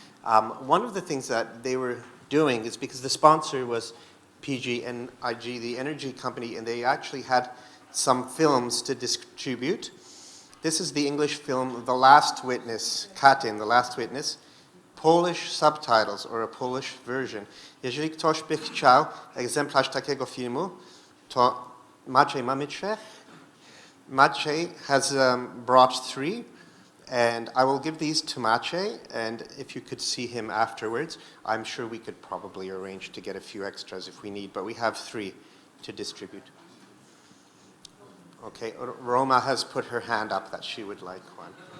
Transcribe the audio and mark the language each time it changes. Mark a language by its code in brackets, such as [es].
[en] One of the things that they were doing is because the sponsor was PGNiG, the energy company, and they actually had some films to distribute. This is the English film, The Last Witness, Katyń, The Last Witness, Polish subtitles, or a Polish version. [pl] Jeżeli ktoś by chciał egzemplarz takiego filmu, to Maciej, mamy trzech? [en] Maciej has brought 3, and I will give these to Maciej, and if you could see him afterwards, I'm sure we could probably arrange to get a few extras if we need, but we have 3 to distribute. Okay, Roma has put her hand up that she would like one.